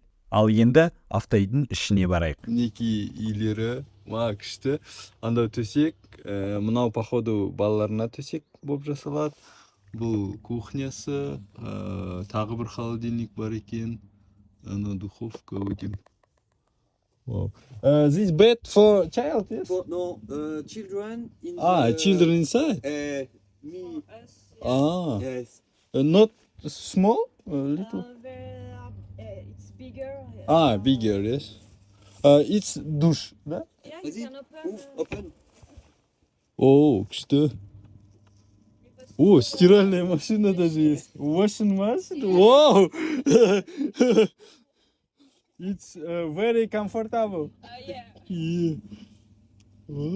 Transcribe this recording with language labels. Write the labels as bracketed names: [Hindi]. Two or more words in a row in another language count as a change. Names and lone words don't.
[Kazakh] Ал енді автоидың ішіне барайық. Мінекей үйлері күшті. Анда төсек, мынау походу балаларына төсек болып жасалады. Бұл кухнясы, тағы бір холодильник бар екен. Ана духовка өтем. [English] Wow. This bed for child, yes? No, children in Children inside? Me. Yes. Not small? Little? It's bigger. Bigger, yes. It's duş, да? Yeah, you can Open. [Kazakh] Күшті. [Russian] Стиральная машина даже есть. [English] Washing machine? Wow! It's very comfortable. yeah. Yeah.